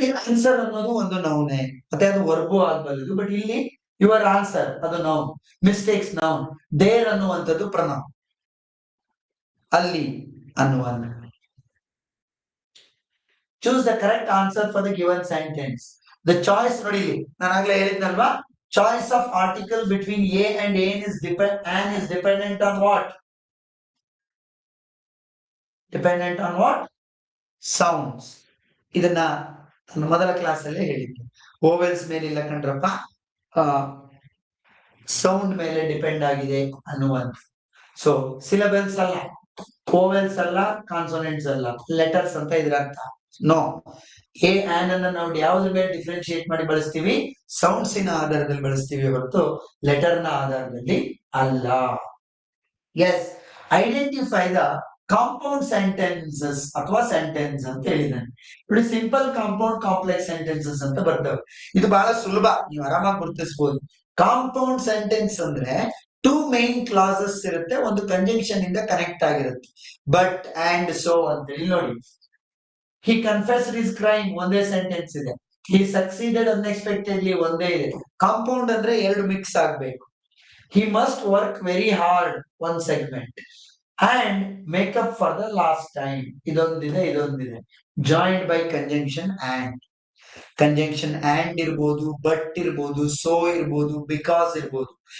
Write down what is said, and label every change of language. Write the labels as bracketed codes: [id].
[kn] Answer ಅನ್ನೋದು ಒಂದು ನೌನೇ, ಮತ್ತೆ ಅದು ವರ್ಬು ಆಗಬಲ್ಲದು. ಬಟ್ ಇಲ್ಲಿ ಯುವರ್ ಆನ್ಸರ್ ಅದು ನೌನ್, ಮಿಸ್ಟೇಕ್ಸ್ ನೌನ್, ದೇರ್ ಅನ್ನುವಂಥದ್ದು ಪ್ರನೌನ್, ಅಲ್ಲಿ ಅನ್ನುವಂಥ. [en] Choose the correct answer for the given sentence. The choice [kn] ನೋಡಿ, ನಾನು ಆಗ್ಲೇ ಹೇಳಿದ್ನಲ್ವಾ, [en] choice of article between a and an is dependent on what? Dependent on what? Sounds. [kn] ಇದನ್ನ ಮೊದಲ class ಅಲ್ಲೇ ಹೇಳಿದ್ದೆ. ಓವೆಲ್ಸ್ ಮೇಲೆ ಇಲ್ಲ ಕಂಡ್ರಪ್ಪ, ಸೌಂಡ್ ಮೇಲೆ ಡಿಪೆಂಡ್ ಆಗಿದೆ ಅನ್ನುವಂಥ. ಸೊ ಸಿಲಬಲ್ಸ್ ಅಲ್ಲ, ಓವೆಲ್ಸ್ ಅಲ್ಲ, ಕಾನ್ಸೋನೆಂಟ್ಸ್ ಅಲ್ಲ, ಲೆಟರ್ಸ್ ಅಂತ ಇದ್ರ ಅರ್ಥ. ನೋ, ಎ ಆನ್ ಅನ್ನ ನಾವು ಯಾವ್ದ್ರ ಮೇಲೆ ಡಿಫ್ರೆನ್ಶಿಯೇಟ್ ಮಾಡಿ ಬಳಸ್ತೀವಿ? ಸೌಂಡ್ಸ್ ಇನ ಆಧಾರದಲ್ಲಿ ಬಳಸ್ತೀವಿ ಹೊರತು ಲೆಟರ್ ನ ಆಧಾರದಲ್ಲಿ ಅಲ್ಲ. [en] yes, identify the compound sentences ಅಥವಾ sentence [kn] ಅಂತ ಹೇಳಿದ್ದಾನೆ. ನೋಡಿ, ಸಿಂಪಲ್, ಕಾಂಪೌಂಡ್, ಕಾಂಪ್ಲೆಕ್ಸ್ ಸೆಂಟೆನ್ಸಸ್ ಅಂತ ಬರ್ತವೆ. ಇದು ಬಹಳ ಸುಲಭ, ನೀವು ಆರಾಮಾಗಿ ಗುರುತಿಸಬಹುದು. ಕಾಂಪೌಂಡ್ ಸೆಂಟೆನ್ಸ್ ಅಂದ್ರೆ 2 ಮೇನ್ ಕ್ಲಾಸಸ್ ಇರುತ್ತೆ, ಒಂದು ಕಂಜಂಕ್ಷನ್ ಇಂದ ಕನೆಕ್ಟ್ ಆಗಿರುತ್ತೆ. ಬಟ್ ಅಂಡ್ ಸೋ ಅಂತ ಹೇಳಿ ನೋಡಿ. [en] He confessed his crime, [kn] ಒಂದೇ ಸೆಂಟೆನ್ಸ್ ಇದೆ. [en] He succeeded unexpectedly, [kn] ಒಂದೇ ಇದೆ. ಕಾಂಪೌಂಡ್ ಅಂದ್ರೆ 2 ಮಿಕ್ಸ್ ಆಗ್ಬೇಕು. [en] He must work very hard, one segment, and make up for the last time, [kn] ಇದೊಂದಿದೆ. [en] Joined by conjunction and. [kn] Conjunction and ಇರ್ಬೋದು, ಬಟ್ ಇರ್ಬೋದು, so ಇರ್ಬೋದು, because ಇರ್ಬೋದು.